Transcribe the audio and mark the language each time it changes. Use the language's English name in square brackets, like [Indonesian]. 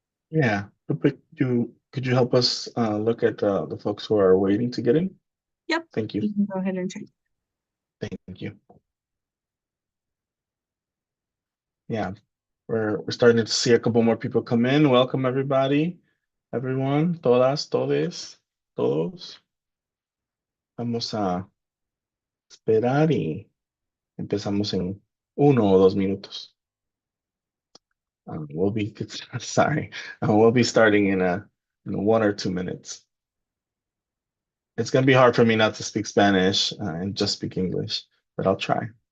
[English] Yeah, could you help us look at the folks who are waiting to get in? Yep. Thank you. You can go ahead and check. Thank you. Yeah, we're starting to see a couple more people come in. Welcome everybody, everyone, [Spanish] todas, todes, todos. Vamos a esperar y empezamos en 1 o 2 minutos. [English] We'll be sorry. We'll be starting in 1 or 2 minutes. It's gonna be hard for me not to speak Spanish and just speak English, but I'll try.